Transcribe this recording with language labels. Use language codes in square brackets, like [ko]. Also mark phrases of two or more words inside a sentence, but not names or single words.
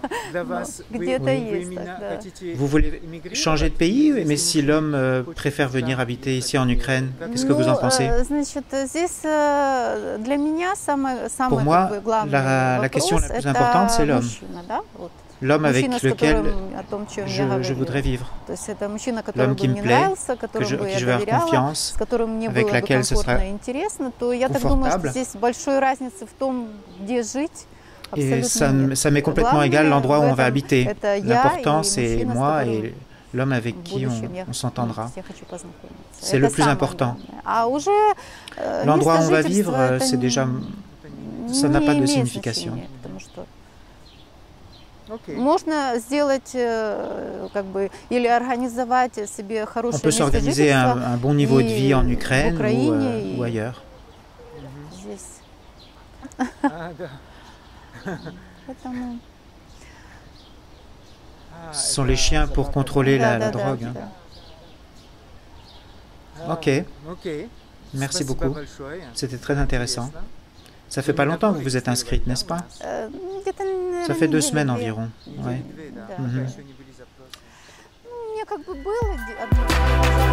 [ru] для вас. Вы где-то есть именно так, да. хотите [fr] Vous voulez [ru] эмигрировать, [fr] changer de pays, mais [ru] если [fr] si [ru] мужчина [fr] l'homme [ru] хочет [fr] préfère venir [ru] сам [fr] habiter [ru] ехать, [fr] ici en Ukraine, [ru] как [fr] qu'est-ce que vous en pensez? [ru] Значит, здесь для меня самый [fr] Pour moi, [ru] как бы, главный [fr] la [ru] вопрос [fr] question la plus [ru] это [fr] importante, c'est l'homme. [ru] мужчина, да? Вот. [fr] L'homme avec [ru] Мужчина, с [fr] lequel [ru] которым, о том, чем я [fr] je [ru] говорила. [fr] voudrais vivre, [ru] То есть это мужчина, который [fr] l'homme [ru] бы [fr] qui me [ru] мне [fr] plaît, [ru] нравился, которому бы [fr] qui [ru] я [fr] je vais avoir [ru] доверяла, [fr] confiance, [ru] с которым мне [fr] avec [ru] было бы [fr] laquelle ce [ru] комфортно [fr] sera [ru] и интересно, то я так думаю, что [fr] confortable. [ru] здесь большой разницы в том, где жить, [fr] Et [ru] абсолютно нет. [fr] ça m'est complètement égal [ru] Главное [fr] l'endroit où [ru] в [fr] on va [ru] этом [fr] habiter. [ru] это я [fr] L'important, [ru] и [fr] c'est [ru] мужчина, с [fr] moi [ru] которым [fr] et l'homme avec [ru] в [fr] qui [ru] будущем я [fr] on s'entendra. [ru] я хочу познакомиться. [fr] C'est [ru] Это [fr] le plus [ru] самое [fr] important. [ru] главное. А уже [fr] L'endroit où on [ru] место [fr] va [ru] жительства [fr] vivre, [ru] это [fr] c'est déjà, ça n'a [ru] не [fr] pas de [ru] имеет [fr] signification. [ru] значения, потому что [fr] Ok. [ru] можно сделать, как бы, или организовать себе [fr] On [ru] хорошее [fr] peut [ru] место [fr] s'organiser [ru] жительства [fr] un bon niveau de vie en [ru] и в [fr] Ukraine [ru] Украине, [fr] ou [ru] и [fr] ailleurs. [ru] здесь. Ah, да. Поэтому, [fr] Ah, Ce sont les chiens pour contrôler [ru] да, [fr] la [ru] да, [fr] drogue. [ru] да, [fr] hein. [ru] да. [fr] Ah, Ok, ok. merci [ru] Спасибо [fr] beaucoup. [ru] большое. [fr] C'était très intéressant. [ru] Интересно. [fr] Ça fait pas longtemps que vous vous êtes inscrite, n'est-ce pas? [ru] Где-то, наверное, [fr] Ça fait 2 [ru] недели [fr] semaines [ru] две. [fr] environ. Ouais. [ru] Недели две, да. Да. Пока Мгм. еще не были запросы. У меня как бы было одно